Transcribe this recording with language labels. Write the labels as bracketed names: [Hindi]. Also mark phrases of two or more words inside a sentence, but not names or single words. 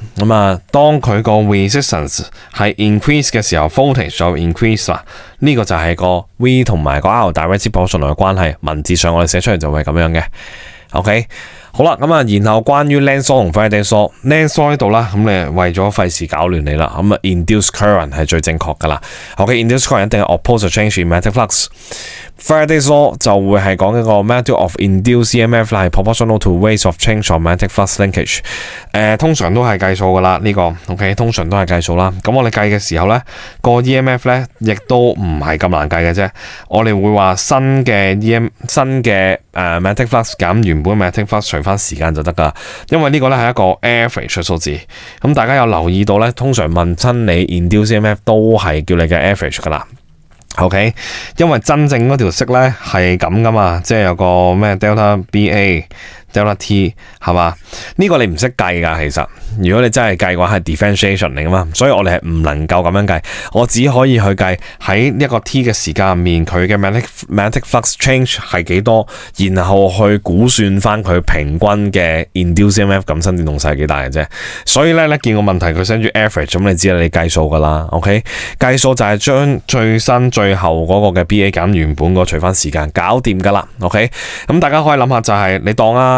[Cantonese] 咁啊，當佢個 resistance 係 increase 嘅時候 voltage 就 increase 啦，呢個就係個 V 同埋個 R [English] direct proportional [Cantonese] 嘅關係，文字上我哋寫出嚟就會係咁樣嘅。OK。好啦，咁啊，然後關於 [English] Lenz law [Cantonese] 同 [English] Faraday's law， Lenz law [Cantonese] 呢度啦，咁你為咗費事搞亂你啦，咁啊 [English] induced current [Cantonese] 係最正確噶啦。 [English] OK，induced current [Cantonese] 一定係 [English] opposite change in magnetic flux。 Faraday's law [Cantonese] 就會係講一個 [English] magnitude of induced EMF [Cantonese] 係 [English] proportional to rate of change of magnetic flux linkage。 [Cantonese] 通常都係計數噶啦呢個 ，OK， 通常都係計數啦。咁我哋計嘅時候咧，個 EMF 咧亦都唔係咁難計嘅啫。我哋會話新嘅 [English] magnetic flux [Cantonese] 減原本 [English] magnetic flux [Cantonese] 除翻時間就得噶，因為呢個咧係一個 average 嘅數字。咁大家有留意到咧，通常問親你 [English] induced EMF [Cantonese] 都係叫你嘅 average 噶啦。OK， 因為真正嗰條式咧係咁噶嘛，即係有個咩 [English] delta BA。 Delta T [Cantonese] 係嘛？呢個你唔識計㗎，其實如果你真係計嘅話係 differentiation 嚟㗎嘛，所以我哋係唔能夠咁樣計，我只可以去計喺一個 T 嘅時間入面佢嘅 [English] magnetic flux change [Cantonese] 係幾多，然後去估算翻佢平均嘅 [English] induced EMF [Cantonese] 感生電動勢係幾大嘅啫。所以咧見個問題佢 send 住 average， 咁你知啦，你計數㗎啦。OK， 計數就係將最新最後嗰個嘅 BA 減原本個除翻時間，搞掂㗎啦。OK， 咁大家可以諗下就係你當啦。